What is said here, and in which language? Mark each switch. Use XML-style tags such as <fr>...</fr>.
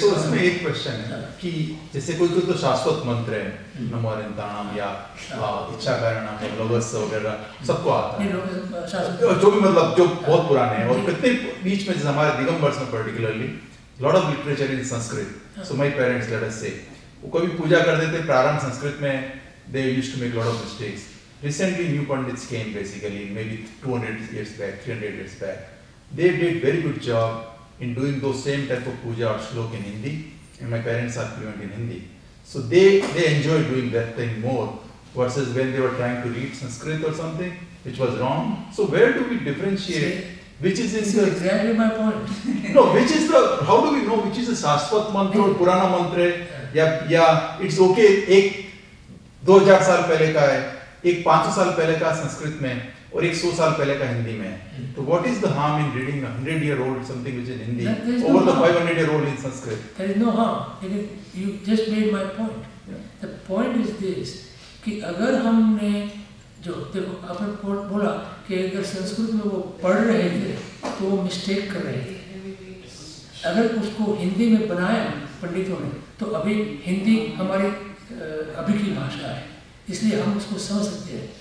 <hi>तो इसमें एक क्वेश्चन है कि जैसे कोई तो शाश्वत मंत्र है, नमो अनंतानाम या इच्छा कारणम या लोगस वगैरह सबको आता है, जो भी मतलब जो बहुत पुराने हैं, और कितने बीच में जैसे हमारे दिगंबर्स में</hi> <en>particularly lot of literature in Sanskrit, so my parents let us say</en> <hi>वो कभी पूजा करते थे प्रारंभ संस्कृत में,</hi> <en>They used to make lot of mistakes. Recently new pandits came, basically maybe 200 years back, 300 years back. They did very good job in doing those same type of puja or shlok in Hindi, and my parents are fluent in Hindi, so they enjoy doing that thing more versus when they were trying to read Sanskrit or something, which was wrong. So where do we differentiate? Which is in the exactly my point. No, which is the, how do we know which is the Shashvat mantra or Purana mantra?</en> <hi>या</hi> <en>it's okay</en> <hi>एक 2000 साल पहले का है, एक 500 साल पहले का संस्कृत में और एक 100 साल पहले का हिंदी में. तो</hi> <en>what is the harm in reading a 100-year-old something which is in Hindi over the 500-year-old in Sanskrit? There is no harm. You just made my point. The point is this</en> <hi>कि अगर हमने जो देखो आपने बोला कि अगर संस्कृत में वो पढ़ रहे थे तो वो मिस्टेक कर रहे थे, अगर उसको हिंदी में बनाया पंडितों ने तो अभी हिंदी हमारी अभी की भाषा है, इसलिए हम उसको समझ सकते हैं.</hi>